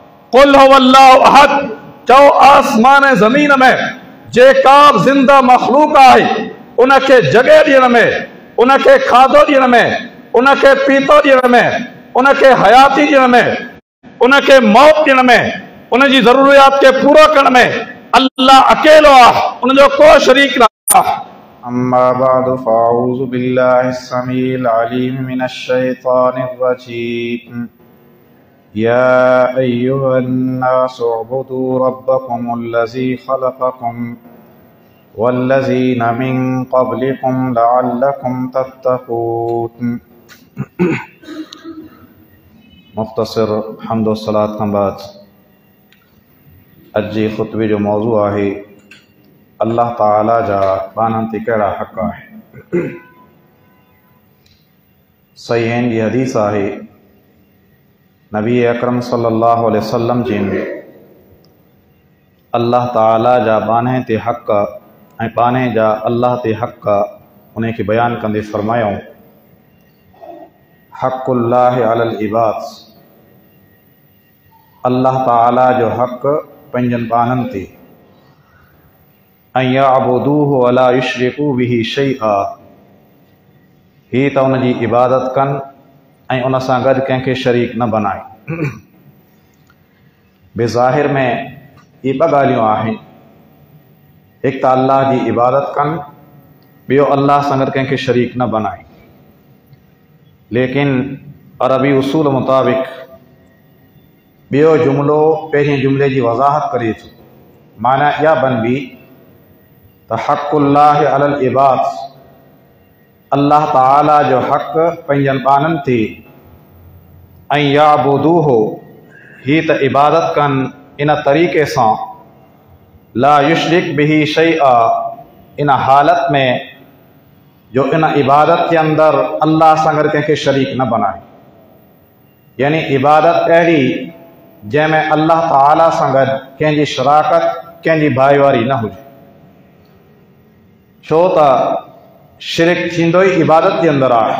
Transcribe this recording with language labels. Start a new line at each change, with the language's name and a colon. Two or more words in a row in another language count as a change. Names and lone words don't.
Arabic: قل هو الله أحد,
Sindhi: चओ आसमान ज़मीन में जेका ज़िंदा मखलूक आहे उनखे जगह ॾियण में, उनखे खाधो ॾियण में, उनखे पीतो ॾियण में, उनखे हयाती ॾियण में, उनखे मौत ॾियण में, उनजी ज़रूरियात खे पूरो करण में अल्लाह अकेलो आहे, उनजो को शरीक न आहे।
Arabic: أما بعد فأعوذ بالله السميع العليم من الشيطان الرجيم. يا أيها الناس اعبدوا ربكم الذي خلقكم والذين من قبلكم لعلكم تتقون.
Sindhi: मुख़्तसर हम्द व सलात खां बाद अज जे ख़ुतबे जो मौज़ू आहे अल्लाह ताला जा बाननि ते कहिड़ा हक़ आहे। सहीहैन जी हदीस आहे, नबी अकरम
Arabic: صلى الله عليه وسلم
Sindhi: जिन अल्लाह ताला जा बाने ते हक़ ऐं बाने जा अल्लाह ते हक़ उन खे बयान कंदे फरमायूं,
Arabic: حق الله على العباد,
Sindhi: अल्लाह ताला जो हक़ पंहिंजनि बाननि ते, ऐं
Arabic: يعبدوه ولا يشركوا به شيئا,
Sindhi: ही त उन जी इबादत कनि ऐं उन सां गॾु कंहिंखे शरीक न बनाए। बेज़ाहिर में ये ॿ ॻाल्हियूं आहिनि, हिकु त अल्लाह जी इबादत कनि, ॿियो अल्लाह सां गॾु कंहिंखे शरीक न बनाए। लेकिन अरबी उसूल मुताबिक़ ॿियो जुमिलो पहिरें जुमिले जी वज़ाहत करे थो। माना इहा बनबी त
Arabic: حق الله على العباد,
Sindhi: अल्लाह ताला जो हक़ पंहिंजनि बाननि ते, ऐं याबुदूहु, ही त इबादत कनि इन तरीक़े सां,
Arabic: لا يشرك به شيئا,
Sindhi: इन हालत में जो इन इबादत के अंदर अल्लाह सां गॾु कंहिंखे शरीक न बनाए। यानी इबादत अहिड़ी जंहिंमें अल्लाह ताला सां गॾु कंहिंजी शराकत, कंहिंजी भाईवारी न हुजे। छो त शिरक थींदो ई इबादत जे अंदरि आहे।